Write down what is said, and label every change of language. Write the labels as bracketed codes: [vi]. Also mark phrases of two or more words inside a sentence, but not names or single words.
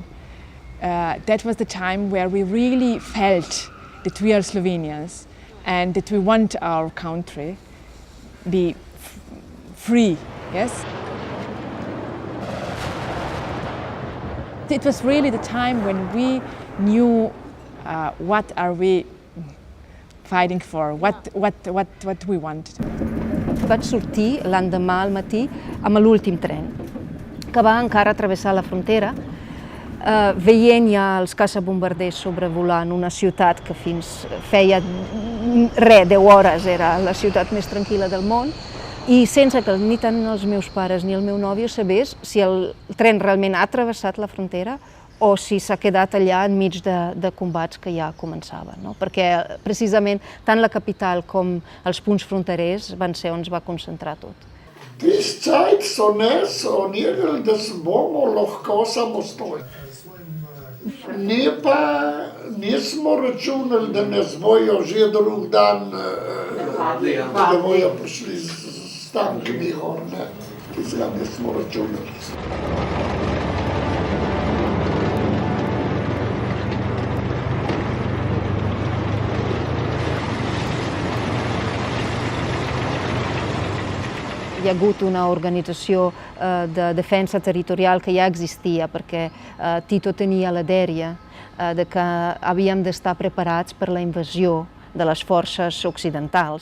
[en] That was the time where we really felt that we are Slovenians and that we want our country be free, yes? It was really the time when we knew what are we fighting for, what we want. [ca] Vaig sortir l'endemà al matí amb l'últim tren, que va encara travessar la frontera, veient ja els caçabombarders sobrevolant una ciutat que fins feia 10 hores era la ciutat més tranquil·la del món, i sense que ni tant els meus pares ni el meu nòvio sabés si el tren realment ha travessat la frontera o si s'ha quedat allà enmig de combats que ja començaven, no? Perquè precisament tant la capital com els punts fronterers van ser on es va concentrar tot. [sl] This tijd so nekaj, da se bomo lahko samostojni. Nismo računali, da nas bojo že drug dan, da bojo prišli s tankimi gor, ne. Tistega nismo računali. [ca] Hi ha hagut una organització de defensa territorial que ja existia perquè Tito tenia la dèria de que havíem d'estar preparats per la invasió de les forces occidentals.